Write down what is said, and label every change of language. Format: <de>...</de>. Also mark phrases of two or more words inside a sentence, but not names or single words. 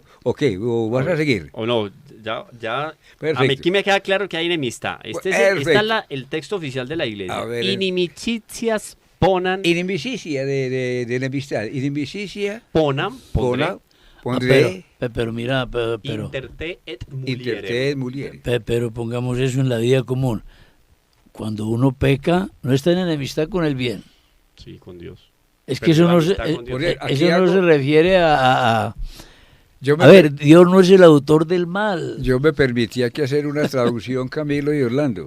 <es>o qué? ¿O vas a seguir? O no, ya. Perfecto. A mí aquí me queda claro que hay enemistad. Este Perfecto. es el texto oficial de la iglesia. A ver,</es> <la>Inimicitias ponan,</la> <es>Inimicicia de enemistad. Inimicicia, pondré, pondré, Pero mira, pero,</es> <la>interte et</la> <es>interte mulierem. mulieres. pero pongamos eso en la vida común. Cuando uno peca, no está en enemistad con el bien. Sí, con Dios. Es Pero que eso la no se, amistad con Dios. Porque aquí eso no algo- se refiere a... Yo me, A ver, Dios no es el autor del mal. yo me permití aquí hacer una traducción, Camilo y Orlando.</es>